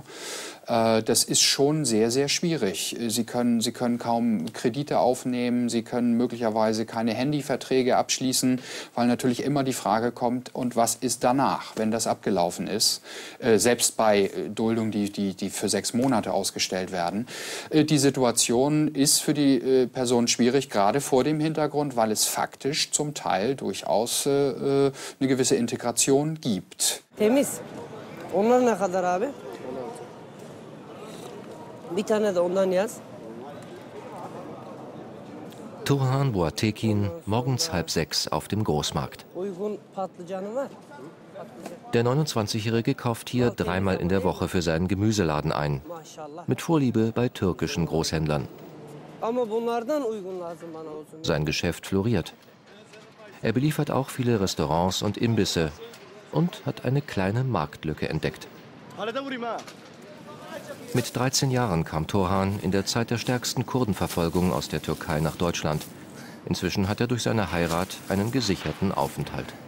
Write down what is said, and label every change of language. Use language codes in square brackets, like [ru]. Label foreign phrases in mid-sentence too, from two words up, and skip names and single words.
[de] Das ist schon sehr, sehr schwierig. Sie können kaum Kredite aufnehmen, Sie können möglicherweise keine Handyverträge abschließen, weil natürlich immer die Frage kommt, und was ist danach, wenn das abgelaufen ist? Selbst bei Duldungen, die für 6 Monate ausgestellt werden. Die Situation ist für die Person schwierig, gerade vor dem Hintergrund, weil es faktisch zum Teil durchaus eine gewisse Integration gibt. [tr] Temiz. Onlar ne kadar abi? Bir tane de ondan yaz. [de] Turhan Buatekin, morgens 5:30 auf dem Großmarkt. [tr] Uygun patlıcanı var. [de] Der 29-Jährige kauft hier 3-mal in der Woche für seinen Gemüseladen ein. Mit Vorliebe bei türkischen Großhändlern. [tr] Ama bunlardan uygun lazım bana olsun. [de] Sein Geschäft floriert. Er beliefert auch viele Restaurants und Imbisse und hat eine kleine Marktlücke entdeckt. Mit 13 Jahren kam Turhan in der Zeit der stärksten Kurdenverfolgung aus der Türkei nach Deutschland. Inzwischen hat er durch seine Heirat einen gesicherten Aufenthalt.